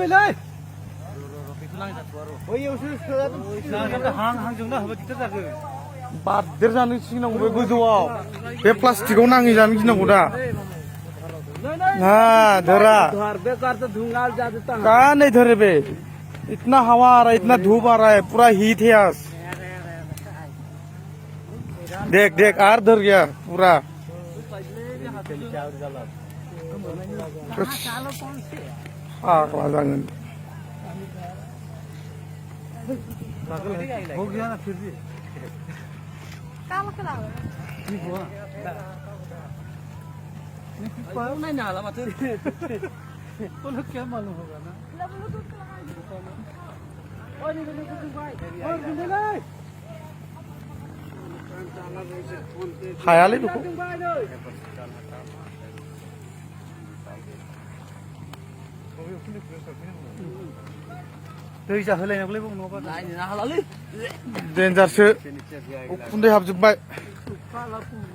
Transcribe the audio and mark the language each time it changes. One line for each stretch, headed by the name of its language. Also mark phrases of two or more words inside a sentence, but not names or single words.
Bodo: बारदेर जानो गिनांगौ बे गोजौआव बे प्लास्टिकआव नाङै जानो गिनांगौ दा
Hindi: धरा कहाँ नहीं धरे बे इतना हवा आ रहा है इतना धूप आ रहा है पूरा हीट है आज देख आर धर गया पूरा
Bodo: फाग्ला जागोन
Hindi: हो गया ना फिर भी नहीं नाला माथो वो लोग क्या मालूम होगा ना
Bodo: हायालै बेखौ दै जाहोलायनांगौलै बुं नङाबा देन्जारसो उखुन्दै हाबजोबबाय